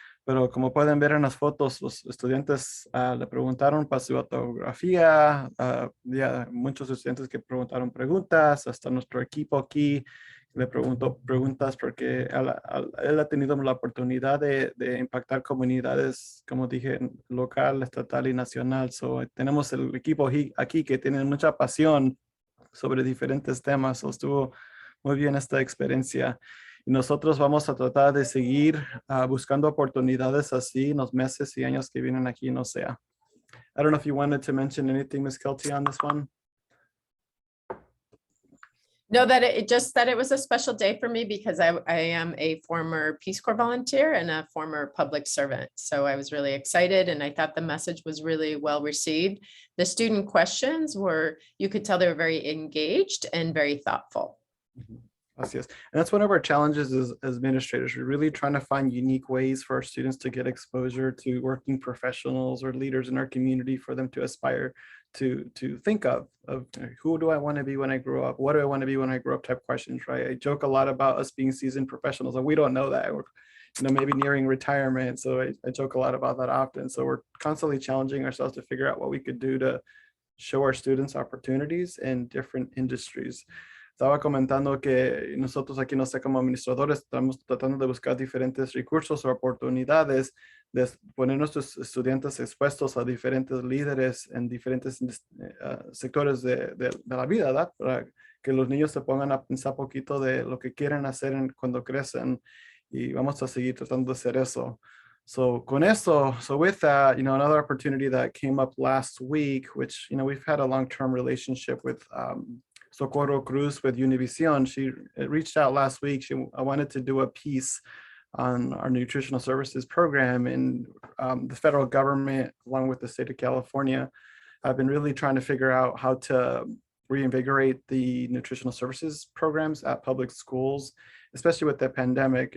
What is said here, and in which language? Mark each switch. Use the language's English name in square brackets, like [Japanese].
[Spanish] Pero como pueden ver en las fotos, los estudiantes le preguntaron para su autografía, había muchos estudiantes que preguntaron preguntas, hasta nuestro equipo aquí le preguntó preguntas porque él ha tenido la oportunidad de impactar comunidades, como dije, local, estatal y nacional. So, tenemos el equipo aquí que tiene mucha pasión sobre diferentes temas. So, estuvo muy bien esta experiencia. Y nosotros vamos a tratar de seguir buscando oportunidades así en los meses y años que vienen aquí en OCEA. [English] I don't know if you wanted to mention anything, Ms. Kelty, on this one. No, that it was a special day for me because I am a former Peace Corps volunteer and a former public servant. So I was really excited and I thought the message was really well received. The student questions you could tell they were very engaged and very thoughtful. Mm-hmm. Yes. And that's one of our challenges as administrators. We're really trying to find unique ways for our students to get exposure to working professionals or leaders in our community for them to aspire to think of who do I want to be when I grow up? What do I want to be when I grow up type questions, right? I joke a lot about us being seasoned professionals and we don't know that. We're maybe nearing retirement. So I joke a lot about that often. So we're constantly challenging ourselves to figure out what we could do to show our students opportunities in different industries. [Spanish] estaba comentando que nosotros aquí, no sé, como administradores, estamos tratando de buscar diferentes recursos o oportunidades de poner nuestros estudiantes expuestos a diferentes líderes en diferentes sectores de la vida, ¿verdad? Para que los niños se pongan a pensar poquito de lo que quieren hacer cuando crecen, y vamos a seguir tratando de hacer eso. [English] So [Spanish] con eso, [English] so with that, another opportunity that came up last week, which, we've had a long-term relationship with Socorro Cruz with Univision. She reached out last week. I wanted to do a piece on our nutritional services program, and the federal government, along with the state of California, have been really trying to figure out how to reinvigorate the nutritional services programs at public schools, especially with the pandemic.